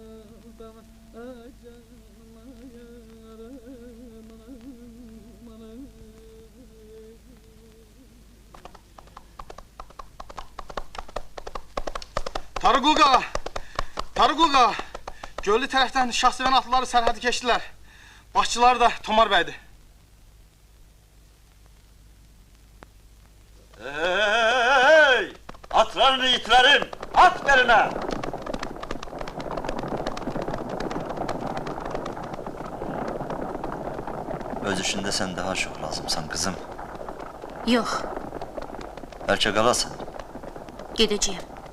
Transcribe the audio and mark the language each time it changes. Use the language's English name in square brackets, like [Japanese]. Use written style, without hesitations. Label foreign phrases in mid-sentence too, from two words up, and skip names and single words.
[Azerbaijani] Tarıqul qağa! Tarıqul qağa! Göllü tərəfdən şahsevən atlıları sərhədi keçdilər. Başçıları da Tomar bəydir. Hey! [Turkish] Atların yiğitlerim! At beline! Öz işinde sen daha çok lazımsan kızım. [Azerbaijani] Yox, Bəlkə qalasan. gedəcəyəm.